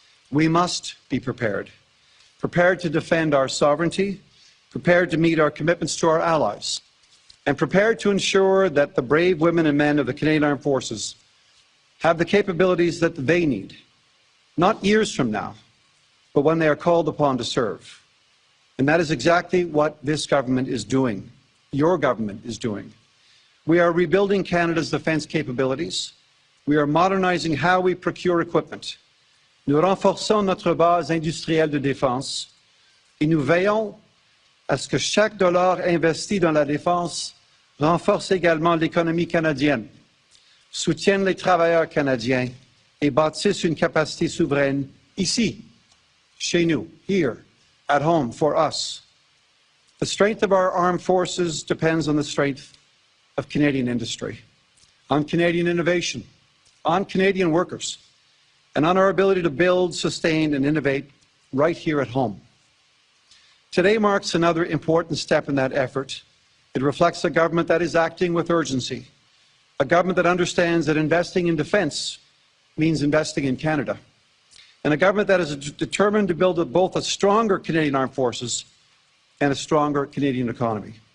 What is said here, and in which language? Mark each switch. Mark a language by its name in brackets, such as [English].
[English] We must be prepared. Prepared to defend our sovereignty, prepared to meet our commitments to our allies, and prepared to ensure that the brave women and men of the Canadian Armed Forces have the capabilities that they need, not years from now, but when they are called upon to serve. And that is exactly what this government is doing, your government is doing. We are rebuilding Canada's defence capabilities. We are modernizing how we procure equipment. [French] Nous renforçons notre base industrielle de défense et nous veillons à ce que chaque dollar investi dans la défense renforce également l'économie canadienne, soutienne les travailleurs canadiens et bâtisse une capacité souveraine ici, chez nous, [English] here, at home, for us. The strength of our armed forces depends on the strength of Canadian industry, on Canadian innovation, on Canadian workers, and on our ability to build, sustain, and innovate right here at home. Today marks another important step in that effort. It reflects a government that is acting with urgency, a government that understands that investing in defence means investing in Canada, and a government that is determined to build both a stronger Canadian Armed Forces and a stronger Canadian economy.